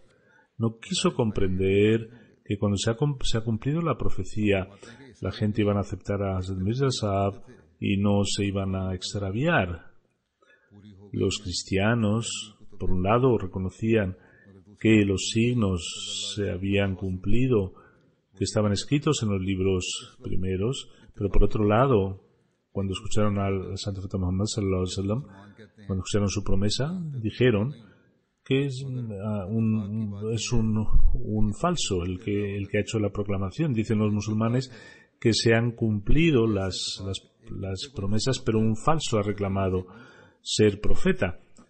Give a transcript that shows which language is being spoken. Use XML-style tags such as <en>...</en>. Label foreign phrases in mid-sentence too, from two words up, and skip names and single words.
<es>No quiso comprender que cuando se ha cumplido la profecía, la gente iban a aceptar a Hazrat Mirza Sahib y no se iban a extraviar. Los cristianos, por un lado, reconocían que los signos se habían cumplido, que estaban escritos en los libros primeros, pero por otro lado, cuando escucharon al Santo Profeta Muhammad</es> <ar>صلى الله عليه وسلم,</ar> <es>cuando escucharon su promesa, dijeron que es un falso el que ha hecho la proclamación. Dicen los musulmanes que se han cumplido las promesas, pero un falso ha reclamado ser profeta.</es>